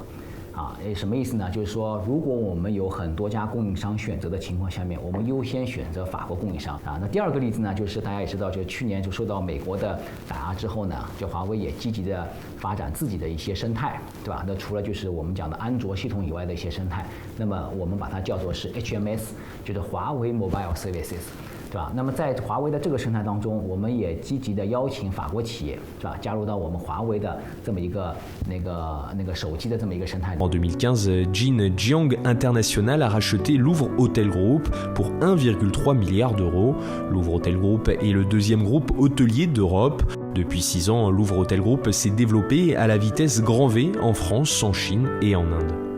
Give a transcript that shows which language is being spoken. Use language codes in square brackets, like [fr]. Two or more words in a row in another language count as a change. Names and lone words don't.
[zh] 什么意思呢？就是说，如果我们有很多家供应商选择的情况下面，我们优先选择法国供应商那第二个例子呢，就是大家也知道，就去年就受到美国的打压之后呢，就华为也积极的发展自己的一些生态，对吧？那除了就是我们讲的安卓系统以外的一些生态，那么我们把它叫做是 HMS， 就是华为 [en] Mobile Services。 [zh] 对吧？那么在华为的这个生态当中，我们也积极的邀请法国企业，是吧，加入到我们华为的这么一个那个手机的这么一个生态。 [fr] En 2015, Jin Jiang International a racheté Louvre Hôtel Group pour 1,3 milliard d'euros. Louvre Hôtel Group est le deuxième groupe hôtelier d'Europe. Depuis 6 ans, Louvre Hôtel Group s'est développé à la vitesse grand V en France, en Chine et en Inde.